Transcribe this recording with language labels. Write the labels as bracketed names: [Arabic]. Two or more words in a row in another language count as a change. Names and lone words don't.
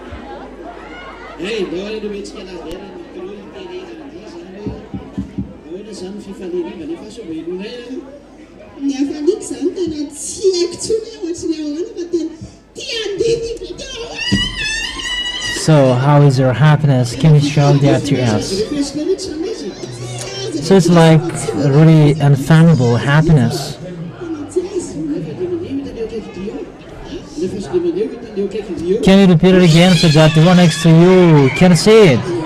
[Malagasy] Hey, dahoana no metsika anazy era ny telo interena amin'izay zany hoe ahoana zany fifaliana nefa so mba ilonay ny hafaliako zany tena tsy haiko tsony ohatrany ahoana fa tena tia andiny be tena [English] So, how is your happiness? Can you show that to us? [Malagasy] refesika mihitsy zany izy [English] So it's like really unfathomable happiness. Can you repeat it again so that the one next to you can see it?